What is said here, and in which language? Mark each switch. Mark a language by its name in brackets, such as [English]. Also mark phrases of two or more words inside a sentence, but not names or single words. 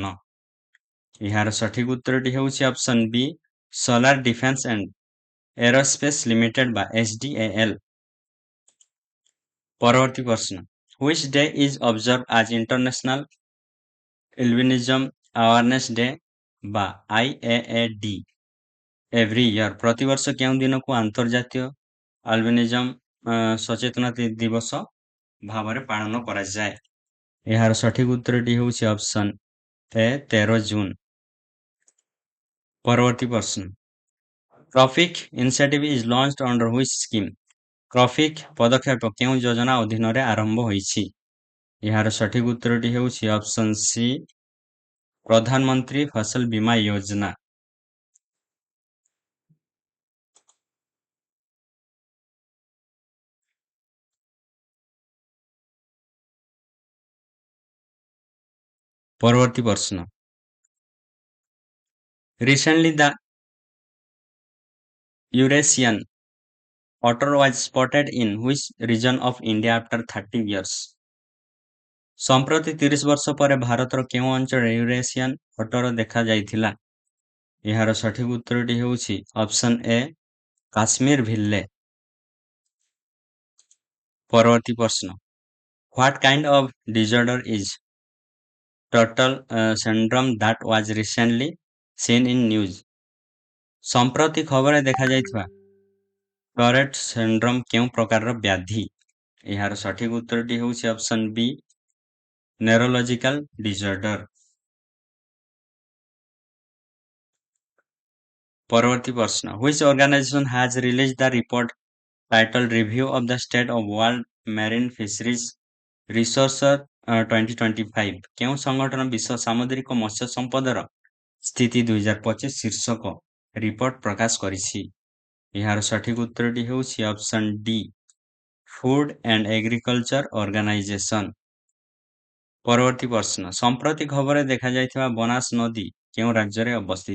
[Odia] ଏହାର ସଠିକ ଉତ୍ତରଟି ହେଉଛି [English] option B [Odia] ସୋଲାର ଡିଫେନ୍ସ ଆଣ୍ଡ ଏରୋସ୍ପେସ ଲିମିଟେଡ ବା SDAL। ପରବର୍ତ୍ତୀ ପ୍ରଶ୍ନ [English] which day is observed as International Albinism Awareness Day ବା IAAD every year? [Odia] ପ୍ରତିବର୍ଷ କେଉଁ ଦିନକୁ ଆନ୍ତର୍ଜାତୀୟ ଆଲବିନିଜମ ସଚେତନତା ଦିବସ ଭାବରେ ପାଳନ କରାଯାଏ? ଏହାର ସଠିକ ଉତ୍ତରଟି ହେଉଛି [English] option A [Odia] 13 ଜୁନ। ପରବର୍ତ୍ତୀ ପ୍ରଶ୍ନ [English] Traffic Initiative is launched under which scheme? [Odia] ଟ୍ରାଫିକ ପଦକ୍ଷେପ କେଉଁ ଯୋଜନା ଅଧୀନରେ ଆରମ୍ଭ ହୋଇଛି? ଏହାର ସଠିକ ଉତ୍ତରଟି ହେଉଛି [English] option C [Odia] ପ୍ରଧାନମନ୍ତ୍ରୀ ଫସଲ ବୀମା ଯୋଜନା। ପରବର୍ତ୍ତୀ ପ୍ରଶ୍ନ [English] Recently the Eurasian otter was spotted in which region of India after 30 years? [Odia] ସମ୍ପ୍ରତି 30 ବର୍ଷ ପରେ ଭାରତର କେଉଁ ଅଞ୍ଚଳରେ [English] Eurasian otter [Odia] ଦେଖାଯାଇଥିଲା? ଏହାର ସଠିକ ଉତ୍ତରଟି ହେଉଛି [English] option A [Odia] କାଶ୍ମୀର ଭିଲ୍ଲେ। ପରବର୍ତ୍ତୀ ପ୍ରଶ୍ନ [English] What kind of disorder is turtle syndrome that was recently seen in news? [Odia] ସମ୍ପ୍ରତି ଖବରରେ ଦେଖାଯାଇଥିବା [English] Tourette syndrome [Odia] କେଉଁ ପ୍ରକାରର ବ୍ୟାଧି? ଏହାର ସଠିକ ଉତ୍ତରଟି ହେଉଛି [English] option B neurological disorder। [Odia] ପରବର୍ତ୍ତୀ ପ୍ରଶ୍ନ [English] which organization has released the report titled Review of the State of World Marine Fisheries Resources 2025? [Odia] କେଉଁ ସଂଗଠନ ବିଶ୍ୱ ସାମୁଦ୍ରିକ ମତ୍ସ୍ୟ ସମ୍ପଦର ସ୍ଥିତି 2025 ଶୀର୍ଷକ ରିପୋର୍ଟ ପ୍ରକାଶ କରିଛି? ଏହାର ସଠିକ ଉତ୍ତରଟି ହେଉଛି [English] option D [Odia] ଫୁଡ ଆଣ୍ଡ ଏଗ୍ରିକଲଚର ଅର୍ଗାନାଇଜେସନ। ପରବର୍ତ୍ତୀ ପ୍ରଶ୍ନ ସମ୍ପ୍ରତି ଖବରରେ ଦେଖାଯାଇଥିବା ବନାସ ନଦୀ କେଉଁ ରାଜ୍ୟରେ ଅବସ୍ଥିତ?